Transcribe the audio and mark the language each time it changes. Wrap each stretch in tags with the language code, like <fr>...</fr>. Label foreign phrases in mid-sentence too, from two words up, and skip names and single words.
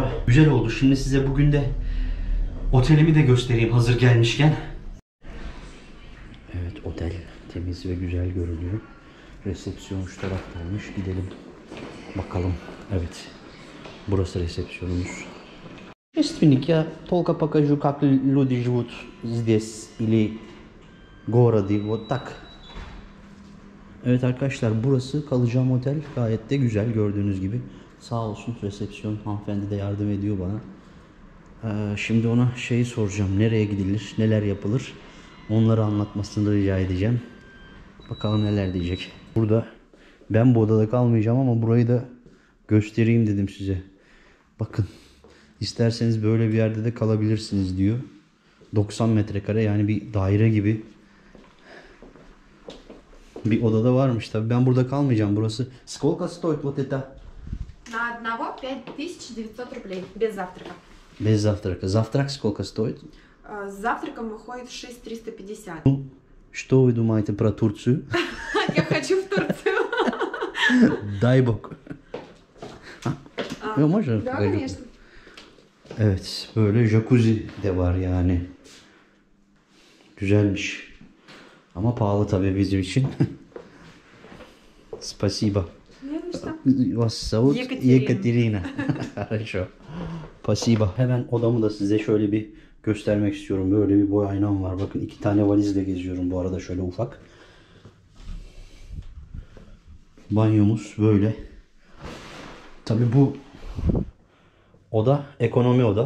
<tr>Güzel oldu. Şimdi size bugün de Otelimi de göstereyim hazır gelmişken. Evet, otel temiz ve güzel görünüyor. Resepsiyon şu taraftaymış. Gidelim bakalım. Evet, burası resepsiyonumuz.</tr> <ru>Родственник, я только покажу, как люди живут здесь или городе, вот так.</ru> <tr>Evet arkadaşlar, burası kalacağım otel. Gayet de güzel gördüğünüz gibi. Sağ olsun resepsiyon hanımefendi de yardım ediyor bana. Şimdi ona şeyi soracağım. Nereye gidilir, neler yapılır? Onları anlatmasını rica edeceğim. Bakalım neler diyecek. Burada ben bu odada kalmayacağım ama burayı da göstereyim dedim size. Bakın. İsterseniz böyle bir yerde de kalabilirsiniz diyor. 90 metrekare, yani bir daire gibi bir odada varmış. Tabii ben burada kalmayacağım.</tr> <ru>Burası сколько стоит вот это? На одного 5900 рублей, без завтрака. Без завтрака. Завтрак сколько стоит? С завтраком выходит 6350. Что вы думаете про Турцию? Я хочу в Турцию. Дай бог. Можно? Да, конечно.</ru> <tr>Evet, böyle jacuzzi de var yani. Güzelmiş. Ama pahalı tabii bizim için.</tr> <ru>Спасибо. Не на что. Вас зовут Екатерина. Хорошо. Спасибо.</ru> <tr>Hemen odamı da size şöyle bir göstermek istiyorum. Böyle bir boy aynam var. Bakın 2 tane valizle geziyorum bu arada, şöyle ufak. Banyomuz böyle. Tabii bu oda ekonomi oda.</tr>